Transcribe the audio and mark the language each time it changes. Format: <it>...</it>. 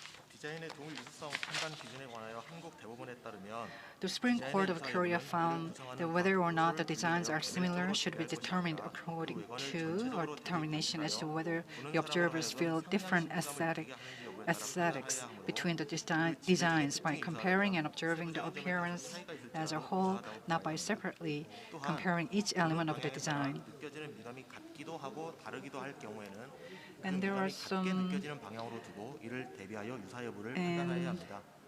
<ko>디자인의 동일 유사성 판단 기준에 관하여 한국 대법원에 따르면</ko> <en>The Supreme Court of Korea found that whether or not the designs are similar should be determined according to, or determination as to whether the observers feel different aesthetics between the designs by comparing and observing the appearance as a whole, not by separately comparing each element of the design.</en> <ko>느껴지는 미감이 같기도 하고 다르기도 할 경우에는</ko> <en>And there are some</en> <ko>느껴지는 방향으로 두고 이를 대비하여 유사 여부를 판단해야 합니다.</ko>